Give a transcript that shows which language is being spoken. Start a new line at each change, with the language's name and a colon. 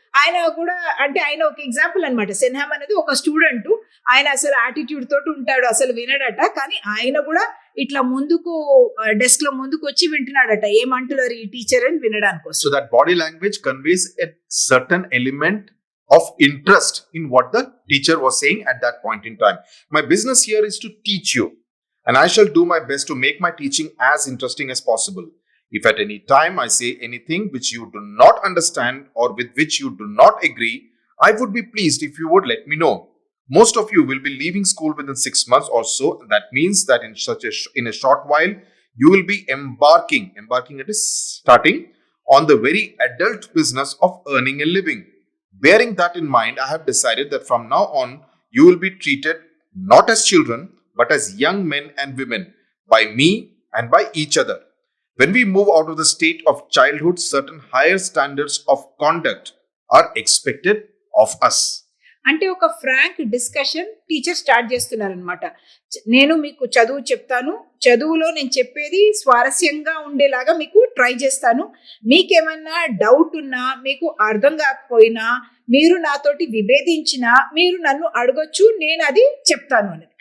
Telugu: ఆయన కూడా అంటే ఆయన ఒక ఎగ్జాంపుల్ అనమాట. సెన్హామ్ అనేది ఒక స్టూడెంట్, ఆయన అసలు యాటిట్యూడ్ తోటి ఉంటాడు, అసలు వినడట, కానీ ఆయన కూడా ఇట్లా ముందుకు డెస్క్ లో ముందుకు వచ్చి వింటున్నాడట, ఏమంటున్నారు ఈ టీచర్ అని వినడానికి.
English: So that body language conveys a certain element of interest in what the teacher was saying at that point in time. My business here is to teach you, and I shall do my best to make my teaching as interesting as possible. If at any time I say anything which you do not understand or with which you do not agree, I would be pleased if you would let me know. Most of you will be leaving school within 6 months or so. That means that in a short while you will be embarking, it is starting on the very adult business of earning a living. Bearing that in mind, I have decided that from now on, you will be treated not as children, but as young men and women, by me and by each other. When we move out of the state of childhood, certain higher standards of conduct are expected of us.
Telugu: అంటే ఒక Frank discussion teacher start చేస్తున్నారు అనమాట. నేను మీకు చదువు చెప్తాను, చదువులో నేను చెప్పేది స్వారస్యంగా ఉండేలాగా మీకు ట్రై చేస్తాను, మీకేమన్నా డౌట్ ఉన్నా, మీకు అర్థం కాకపోయినా, మీరు నాతోటి విభేదించినా మీరు నన్ను అడగొచ్చు, నేను అది చెప్తాను అనేది.